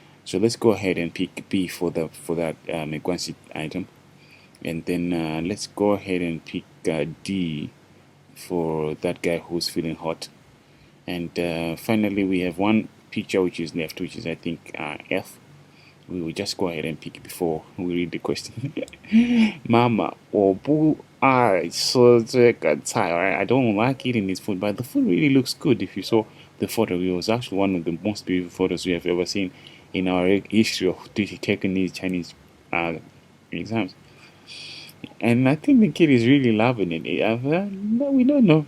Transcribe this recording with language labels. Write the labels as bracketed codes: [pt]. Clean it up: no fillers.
[en] So let's go ahead and pick B for that Mei Guanzi item, and then let's go ahead and pick D for that guy who's feeling hot. And finally, we have one picture which is left, which is I think F. We will just go ahead and pick it before we read the question. [zh] Mama, 我不爱吃这个菜. [en] Alright, I don't like eating this food, but the food really looks good. If you saw the photo, it was actually one of the most beautiful photos we have ever seen in our history of taking these Chinese exams. And I think the kid is really loving it. We don't know.